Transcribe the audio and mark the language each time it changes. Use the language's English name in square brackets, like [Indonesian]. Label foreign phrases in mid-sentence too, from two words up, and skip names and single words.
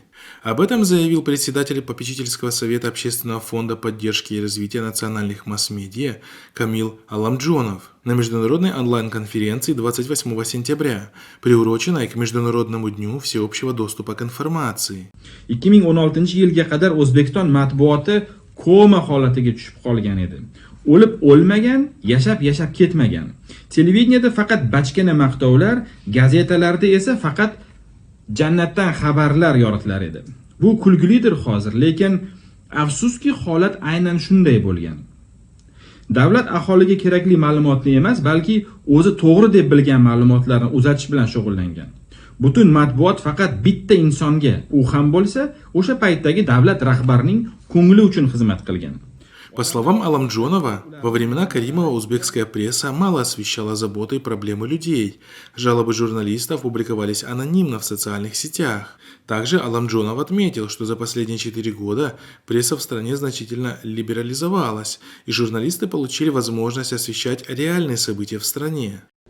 [Russian] Об этом заявил председатель попечительского совета Общественного фонда поддержки и развития национальных масс-медиа Камил Аламджонов на международной онлайн-конференции 28 сентября, приуроченной к Международному дню всеобщего доступа к информации. [Uzbek] 2016-yilga qadar O'zbekiston matbuoti koma holatiga tushib qolgan edi. O'lib o'lmagan, yashab ketmagan. Televideniyada faqat bachkana maqtovlar, gazetalarda esa faqat jannatdan xabarlar yoritilar edi. Bu kulgulidir hozir, lekin afsuski holat aynan shunday bo'lgan. Davlat aholiga kerakli ma'lumotni emas, balki o'zi to'g'ri deb bilgan ma'lumotlarni uzatish bilan shug'ullangan. Butun matbuot faqat bitta insonga, u ham bo'lsa, o'sha paytdagi davlat rahbarining ko'ngli uchun xizmat qilgan. [Russian] По словам Аламджонова, во времена Каримова узбекская пресса мало освещала заботы и проблемы людей. Жалобы журналистов публиковались анонимно в социальных сетях. Также Аламджонов отметил, что за последние 4 года пресса в стране значительно либерализовалась, и журналисты получили возможность освещать реальные события в стране.